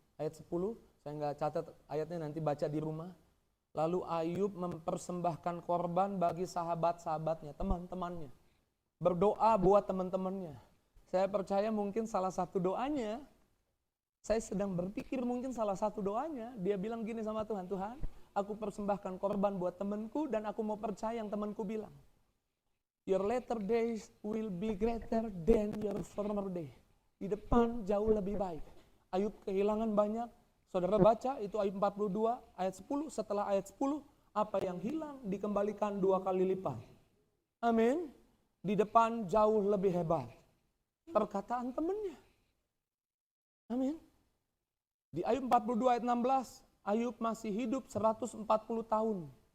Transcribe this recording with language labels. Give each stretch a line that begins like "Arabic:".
Indonesian: Ayat 10, saya nggak catat ayatnya, nanti baca di rumah. Lalu Ayub mempersembahkan korban bagi sahabat-sahabatnya, teman-temannya. Berdoa buat teman-temannya. Saya percaya mungkin salah satu doanya, saya sedang berpikir mungkin salah satu doanya, dia bilang gini sama Tuhan, Tuhan, aku persembahkan korban buat temanku dan aku mau percaya yang temanku bilang.
English: Your later days will be greater than your former day.
Indonesian: Di depan jauh lebih baik. Ayub kehilangan banyak. Saudara baca itu Ayub 42 ayat 10. Setelah ayat 10, apa yang hilang dikembalikan 2 kali lipat. Amin. Di depan jauh lebih hebat. Perkataan temannya. Amin. Di Ayub 42 ayat 16, Ayub masih hidup 140 tahun.